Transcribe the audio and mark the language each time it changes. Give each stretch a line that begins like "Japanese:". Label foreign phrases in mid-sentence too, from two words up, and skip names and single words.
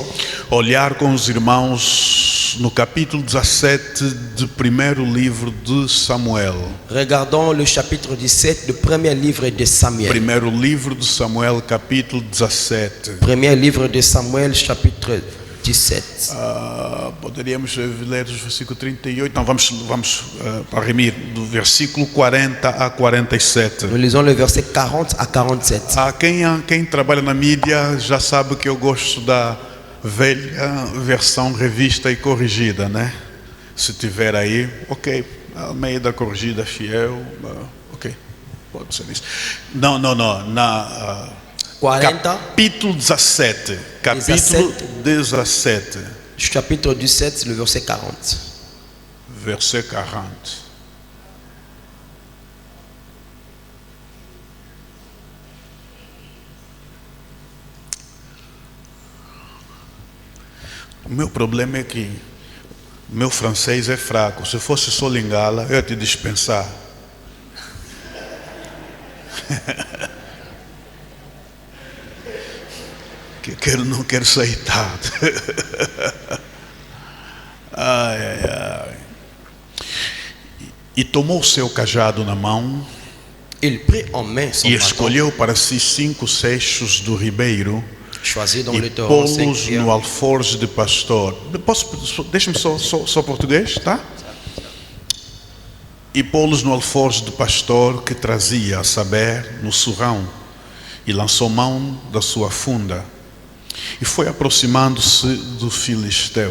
Portuguese: olhar com os irmãos no capítulo 17 do primeiro livro de Samuel.
French: regardons le chapitre 17 du premier livre de Samuel.
Portuguese: Primeiro livro de Samuel, capítulo 17.
French: Premier livre de Samuel, chapitre 17.
Portuguese: Poderíamos ler o versículo 38. Não, vamos para remir, do versículo 40 a 47.
French: Nous lisons le verset 40 à 47.
Portuguese: Quem trabalha na mídia já sabe que eu gosto da velha versão revista e corrigida, né? Se tiver aí, ok. Almeida corrigida fiel, ok. Pode ser isso. Não. 40, Capítulo 17. Capítulo 17.
French: chapitre 17, le verset 40. Verset 40.
Portuguese: O meu problema é que meu francês é fraco. Se fosse só Lingala, eu ia te dispensar. Não quero sair tarde. Ai. E tomou o seu cajado na mão
French: Il prit en main son
Portuguese: e
French: bâton,
Portuguese: escolheu para si 5 seixos do ribeiro
French: choisi dans
Portuguese: e
French: le torrent
Portuguese: pô-los 5 no alforje de pastor. Deixa-me só português, tá? E pô-los no alforje de pastor que trazia, a saber, no surrão, e lançou mão da sua funda e foi aproximando-se do filisteu.